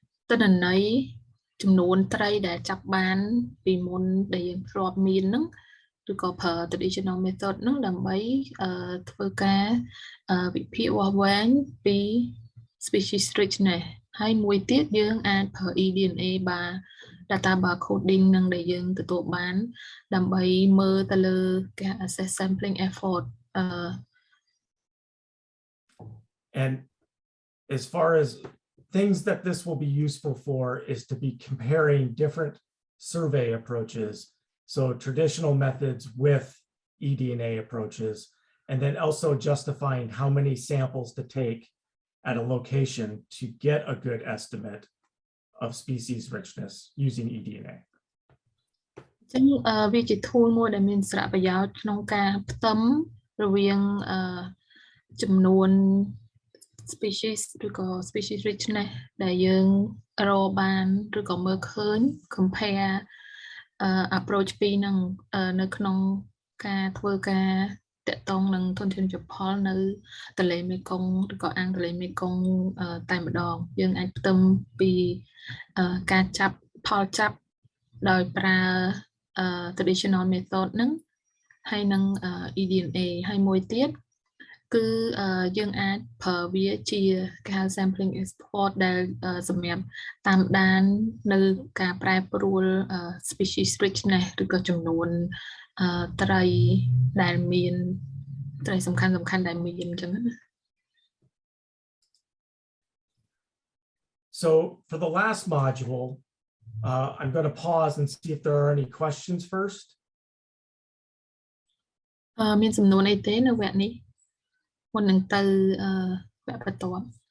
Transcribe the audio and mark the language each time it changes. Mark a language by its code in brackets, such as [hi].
[km] ទិន្នន័យចំនួនត្រីដែលចាប់បានពីមុនដែលយើងធ្លាប់មានហ្នឹងឬក៏ប្រើ traditional method ហ្នឹងដើម្បីធ្វើការវិភាគវាស់វែងពី species richness ហើយមួយទៀតយើងអាចប្រើ eDNA data barcoding នឹងដែលយើងទទួលបានដើម្បីមើលទៅលើការ [en] assess sampling effort and as far as things that this will be useful for is to be comparing different survey approaches, so traditional methods with eDNA approaches, and then also justifying how many samples to take at a location to get a good estimate of species richness using eDNA. [km] ចឹងវាជា tool មួយដែលមានសារៈប្រយោជន៍ក្នុងការផ្ទឹមរវាងចំនួន species ឬក៏ species richness ដែលយើងរកបានឬក៏មើលឃើញ compare approach ពីរនឹងនៅក្នុងការធ្វើការតាក់ទងនឹងធនធានជលផលនៅទន្លេមេគង្គឬក៏អាងទន្លេមេគង្គតែម្ដងយើងអាចផ្ទឹមពី ការចាប់ផលចាប់ដោយប្រើ traditional method ហ្នឹងហើយនឹង eDNA ហើយមួយទៀតគឺយើងអាចប្រើវាជាការ sampling export ដែលសម្រាប់តាមដាននៅការប្រែប្រួល species richness ឬក៏ចំនួនត្រីដែលមានត្រីសំខាន់ដែលមានអញ្ចឹងណា [en] So for the last module, I'm going to pause and see if there are any questions first. [km] មានសំណួរអីទេនៅវគ្គនេះមុននឹងទៅវគ្គបន្ទាប់